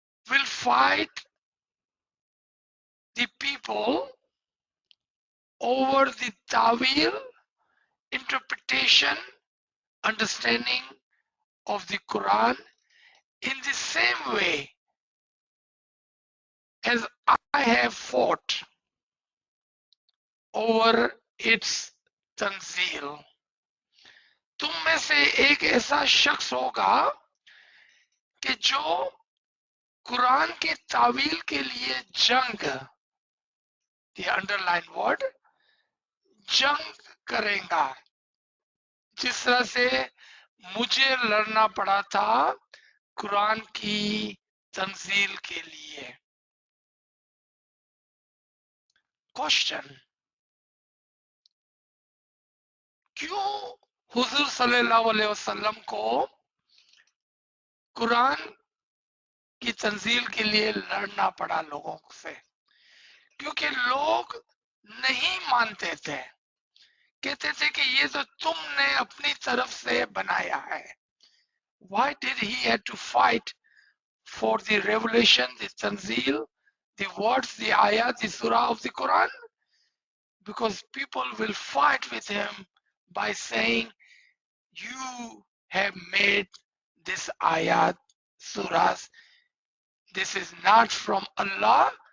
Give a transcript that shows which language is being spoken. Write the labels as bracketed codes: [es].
[en] will fight the people over the ta'wil, interpretation, understanding of the Quran in the same way as I have fought over its tanzil. [hi] तुम में से एक ऐसा शख्स होगा कि जो कुरान के तावील के लिए जंग, [en] the underlined word, [hi] जंग करेगा, जिस तरह से मुझे लड़ना पड़ा था कुरान की तंजील के लिए। क्वेश्चन, क्यों हुजूर सल्लल्लाहु अलैहि वसल्लम को कुरान की तंजील के लिए लड़ना पड़ा लोगों से? क्योंकि लोग नहीं मानते थे, कहते थे कि ये तो तुमने अपनी तरफ से बनाया है। [en] Why did he have to fight for the revelation, the tanzil, the words, the ayat, the surah of the Quran? Because people will fight with him by saying, you have made this ayat, surahs, this is not from Allah,